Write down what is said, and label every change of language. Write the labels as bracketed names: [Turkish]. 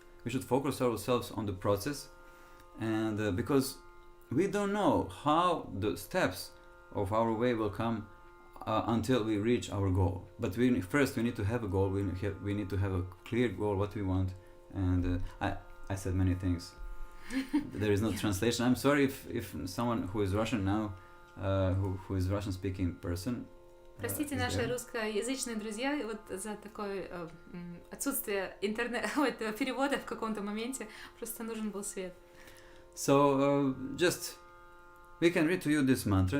[English] We should focus ourselves on the process, and because we don't know how the steps of our way will come until we reach our goal. But first we need to have a goal. We need to have a clear goal, what we want. And I said many things. There is no translation. I'm sorry if someone who is Russian now, who is Russian speaking person, [Russian] Простите, наши русскоязычные друзья, вот за такое отсутствие перевода в каком-то моменте, просто нужен был свет. [English] So just we can read to you this mantra.